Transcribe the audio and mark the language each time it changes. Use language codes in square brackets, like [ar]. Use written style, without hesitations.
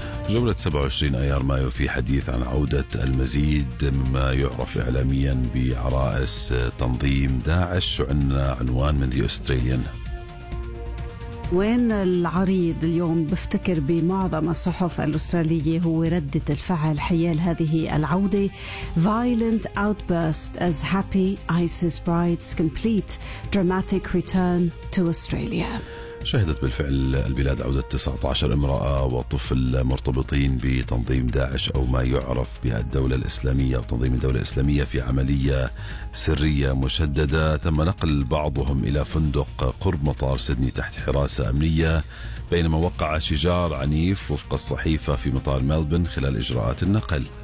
[ar] جولة 27 أيار مايو في حديث عن عودة المزيد مما يعرف إعلاميا بعرائس تنظيم داعش، وعنا عنوان من The Australian. وين العريض اليوم بفتكر بمعظم الصحف الأسترالية هو ردة الفعل حيال هذه العودة. [en] Violent outburst as happy ISIS brides complete dramatic return to Australia. [ar] شهدت بالفعل البلاد عودة 19 امرأة وطفل مرتبطين بتنظيم داعش أو ما يعرف بالدولة الإسلامية أو تنظيم الدولة الإسلامية في عملية سرية مشددة. تم نقل بعضهم إلى فندق قرب مطار سيدني تحت حراسة أمنية، بينما وقع شجار عنيف وفق الصحيفة في مطار ملبن خلال إجراءات النقل.